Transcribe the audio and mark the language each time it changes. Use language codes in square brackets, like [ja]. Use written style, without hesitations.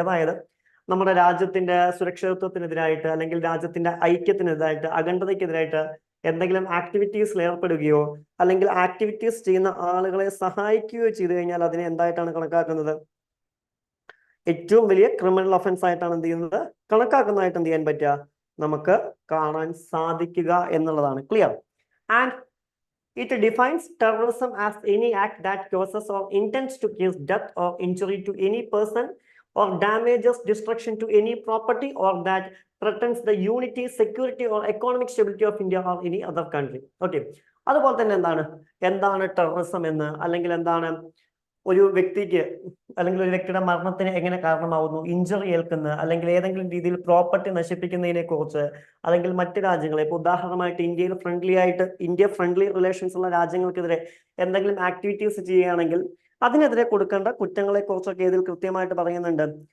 [ml] അതായത് നമ്മുടെ രാജ്യത്തിന്റെ സുരക്ഷിതത്വത്തിനെതിരായിട്ട് അല്ലെങ്കിൽ രാജ്യത്തിന്റെ ഐക്യത്തിനെതിരായിട്ട്, അഖണ്ഡതയ്ക്കെതിരായിട്ട് എന്തെങ്കിലും ആക്ടിവിറ്റീസിൽ ഏർപ്പെടുകയോ അല്ലെങ്കിൽ ആക്ടിവിറ്റീസ് ചെയ്യുന്ന ആളുകളെ സഹായിക്കുകയോ ചെയ്തു കഴിഞ്ഞാൽ അതിനെ എന്തായിട്ടാണ് കണക്കാക്കുന്നത്? ഏറ്റവും വലിയ ക്രിമിനൽ ഒഫൻസ് ആയിട്ടാണ് എന്ത് ചെയ്യുന്നത്? കണക്കാക്കുന്നതായിട്ട് എന്ത് ചെയ്യാൻ പറ്റുക? നമുക്ക് കാണാൻ സാധിക്കുക എന്നുള്ളതാണ്. Clear? [en] And it defines terrorism as any act that causes or intends to cause death or injury to any person or damages destruction to any property or that threatens the unity, security or economic stability of India or any other country. Okay. [ml] അതുപോലെ തന്നെ എന്താണ് terrorism എന്ന്, അല്ലെങ്കിൽ എന്താണ് ഒരു വ്യക്തിക്ക് അല്ലെങ്കിൽ ഒരു വ്യക്തിയുടെ മരണത്തിന് എങ്ങനെ കാരണമാവുന്നു, ഇഞ്ചറി ഏൽക്കുന്ന അല്ലെങ്കിൽ ഏതെങ്കിലും രീതിയിൽ പ്രോപ്പർട്ടി നശിപ്പിക്കുന്നതിനെ കുറിച്ച്, അല്ലെങ്കിൽ മറ്റ് രാജ്യങ്ങളെ, ഇപ്പൊ ഉദാഹരണമായിട്ട് ഇന്ത്യ ഫ്രണ്ട്ലി റിലേഷൻസ് ഉള്ള രാജ്യങ്ങൾക്കെതിരെ എന്തെങ്കിലും ആക്ടിവിറ്റീസ് ചെയ്യുകയാണെങ്കിൽ അതിനെതിരെ കൊടുക്കേണ്ട കുറ്റങ്ങളെ കുറിച്ചൊക്കെ ഇതിൽ കൃത്യമായിട്ട് പറയുന്നുണ്ട്.